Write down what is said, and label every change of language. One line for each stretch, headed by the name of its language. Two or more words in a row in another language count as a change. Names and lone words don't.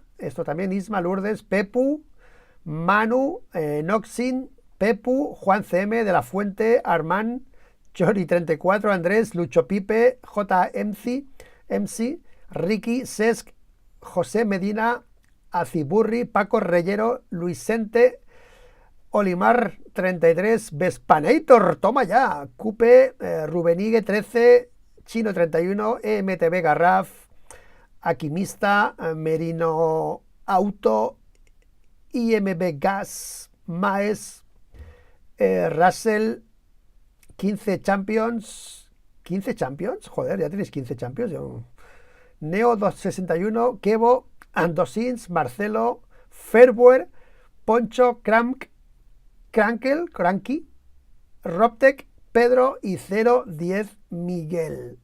Spanish: Esto también, Isma, Lourdes, Pepu, Manu, Noxin, Pepu, Juan CM, De la Fuente, Armán, Chori34, Andrés, Lucho Pipe, MC, Ricky, Sesc, José Medina, Aciburri, Paco Reyero, Luisente, Olimar 33, Vespanator, toma ya, Cupe, Rubenigue 13, Chino 31, EMTB Garraf, Aquimista, Merino Auto, IMB Gas, Maes, Russell, 15 Champions, joder, ya tenéis 15 Champions. Neo 261, Kevo, Andosins, Marcelo, Fairware, Poncho, Cranky, Robtech, Pedro y 010 Miguel.